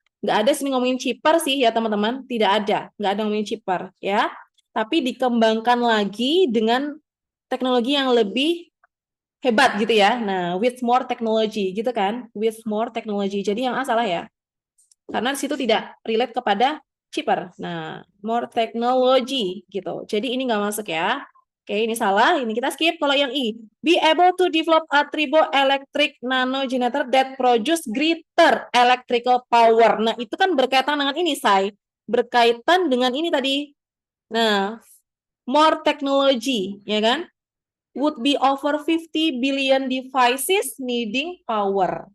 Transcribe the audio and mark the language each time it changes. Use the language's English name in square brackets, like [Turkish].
[Indonesian] Nggak ada sih ngomongin cheaper sih ya teman-teman, tidak ada, nggak ada ngomongin cheaper ya, tapi dikembangkan lagi dengan teknologi yang lebih hebat gitu ya. [English] Nah, with more technology [Indonesian] gitu kan, [English] with more technology. [Indonesian] Jadi yang A salah ya. Karena di situ tidak relate kepada cheaper. Nah, [English] more technology [Indonesian] gitu. Jadi ini nggak masuk ya. Oke, ini salah. Ini kita skip. Kalau yang [English] I, be able to develop a triboelectric nano generator that produce greater electrical power. [Indonesian] Nah, itu kan berkaitan dengan ini, Say. Berkaitan dengan ini tadi. Nah, [English] more technology, [Indonesian] ya kan? [English] Would be over 50 billion devices needing power.